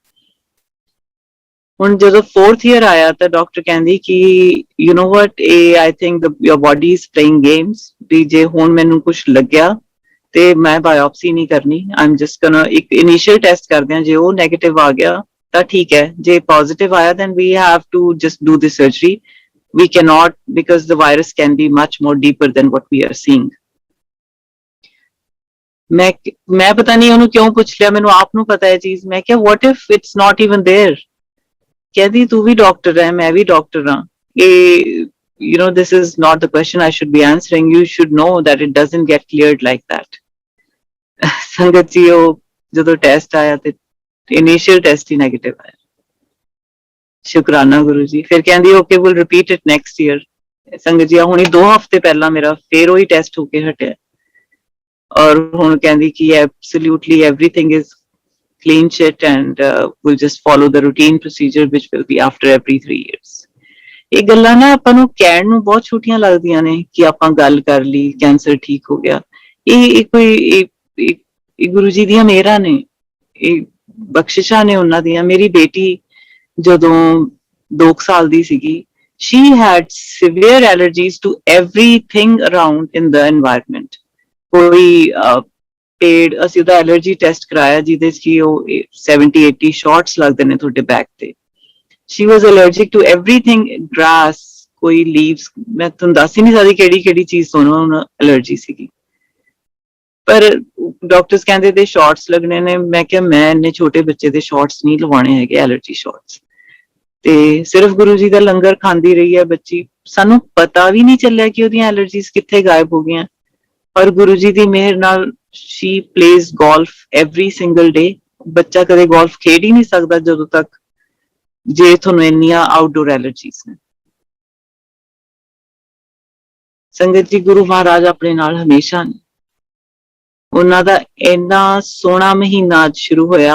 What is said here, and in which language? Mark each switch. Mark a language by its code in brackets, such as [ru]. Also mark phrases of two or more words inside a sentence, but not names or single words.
[pa] ਹੁਣ ਜਦੋਂ [en] 4th year [pa] ਆਇਆ ਤਾਂ ਡਾਕਟਰ ਕਹਿੰਦੀ ਕਿ [en] you know what, I think your body is playing games, [pa] ਵੀ ਜੇ ਹੁਣ ਮੈਨੂੰ ਕੁਝ ਲੱਗਿਆ ਤੇ ਮੈਂ ਬਾਇਓਪਸੀ ਨਹੀਂ ਕਰਨੀ, [en] I'm just gonna [pa] ਇੱਕ ਇਨੀਸ਼ੀਅਲ ਟੈਸਟ ਕਰਦੇ ਹਾਂ, ਜੇ ਉਹ ਨੈਗੇਟਿਵ ਆ ਗਿਆ ਤਾਂ ਠੀਕ ਹੈ, ਜੇ ਪੋਜ਼ਿਟਿਵ ਆਇਆ [en] then we have to just do the surgery, we cannot, because the virus can be much more deeper than what we are seeing। [pa] ਮੈਂ ਪਤਾ ਨਹੀਂ ਉਹਨੂੰ ਕਿਉਂ ਪੁੱਛ ਲਿਆ, ਮੈਨੂੰ ਆਪ ਨੂੰ ਪਤਾ ਹੈ ਚੀਜ਼। ਮੈਂ ਕਿਹਾ [en] what if it's not even there? [pa] ਕਹਿੰਦੀ ਤੂੰ ਵੀ ਡਾਕਟਰ ਹੈ, ਮੈਂ ਵੀ ਡਾਕਟਰ ਹਾਂ, ਇਹ [en] you know, this is not the question I should be answering, you should know that it doesn't get cleared like that। [pa] ਸੰਗਤ ਜੀ, ਉਹ ਜਦੋਂ ਟੈਸਟ ਆਇਆ ਤੇ [en] initial test [pa] ਹੀ ਨੈਗੇਟਿਵ ਆਇਆ। ਸ਼ੁਕਰਾਨਾ ਗੁਰੂ ਜੀ। ਫਿਰ ਕਹਿੰਦੀ [en] okay will repeat it next year. [pa] ਸੰਗਤ ਜੀ, ਹੁਣੀ 2 ਹਫ਼ਤੇ ਪਹਿਲਾਂ ਮੇਰਾ ਫੇਰ ਉਹੀ ਟੈਸਟ ਹੋ ਕੇ ਹਟਿਆ, ਔਰ ਹੁਣ ਕਹਿੰਦੀ ਕਿ [en] absolutely everything is clean sheet and we'll just follow the routine procedure which will be after every 3 years। [pa] ਇਹ ਗੱਲਾਂ ਨਾ ਆਪਾਂ ਨੂੰ ਕਹਿਣ ਨੂੰ ਬਹੁਤ ਛੋਟੀਆਂ ਲੱਗਦੀਆਂ ਨੇ ਕਿ ਆਪਾਂ ਗੱਲ ਕਰ ਲਈ, ਕੈਂਸਰ ਠੀਕ ਹੋ ਗਿਆ। ਇਹ ਕੋਈ ਗੁਰੂ ਜੀ ਦੀਆਂ ਮਿਹਰਾਂ ਨੇ, ਇਹ ਬਖਸ਼ਿਸ਼ਾਂ ਨੇ ਉਹਨਾਂ ਦੀਆਂ। ਮੇਰੀ ਬੇਟੀ ਜਦੋਂ 2 ਸਾਲ ਦੀ ਸੀਗੀ, [en] she had severe allergies to everything around in the environment। [pa] ਕੋਈ ਪੇੜ, ਅਸੀਂ ਉਹਦਾ [en] allergy test [pa] ਕਰਾਇਆ ਜਿਹਦੇ ਚ ਕਿ ਉਹ 70-80 ਸ਼ਾਰਟਸ ਲੱਗਦੇ ਨੇ ਤੁਹਾਡੇ ਬੈਕ ਤੇ। [en] she was allergic to everything, grass, [pa] ਕੋਈ ਲੀਵਸ, ਮੈਂ ਤੁਹਾਨੂੰ ਦੱਸ ਹੀ ਨਹੀਂ ਸਕਦੀ ਕਿਹੜੀ ਚੀਜ਼ ਤੋਂ ਉਹਨੂੰ ਐਲਰਜੀ ਸੀਗੀ। ਪਰ ਡਾਕਟਰਸ ਕਹਿੰਦੇ ਤੇ ਸ਼ਾਰਟਸ ਲੱਗਣੇ ਨੇ। ਮੈਂ ਕਿਹਾ ਮੈਂ ਇੰਨੇ ਛੋਟੇ ਬੱਚੇ ਦੇ ਸ਼ਾਰਟਸ ਨਹੀਂ ਲਵਾਉਣੇ ਹੈਗੇ, [en] allergy shots. [pa] ਤੇ ਸਿਰਫ ਗੁਰੂ ਜੀ ਦਾ ਲੰਗਰ ਖਾਂਦੀ ਰਹੀ ਹੈ ਬੱਚੀ, ਸਾਨੂੰ ਪਤਾ ਵੀ ਨਹੀਂ ਚੱਲਿਆ ਕਿ ਉਹਦੀਆਂ ਐਲਰਜੀਜ਼ ਕਿੱਥੇ ਗਾਇਬ ਹੋ ਗਈਆਂ। ਪਰ ਗੁਰੂ ਜੀ ਦੀ ਮਿਹਰ ਨਾਲ [en] she plays golf every single day। [pa] ਬੱਚਾ ਕਦੇ ਗੋਲਫ ਖੇਡ ਹੀ ਨਹੀਂ ਸਕਦਾ ਜਦੋਂ ਤੱਕ, ਜੇ ਤੁਹਾਨੂੰ ਇੰਨੀਆਂ [en] outdoor allergies [pa] ਨੇ। ਸੰਗਤ ਜੀ, ਗੁਰੂ ਮਹਾਰਾਜ ਆਪਣੇ ਨਾਲ ਹਮੇਸ਼ਾ ਨੇ। ਉਹਨਾਂ ਦਾ ਇੰਨਾ ਸੋਹਣਾ ਮਹੀਨਾ ਅੱਜ ਸ਼ੁਰੂ ਹੋਇਆ।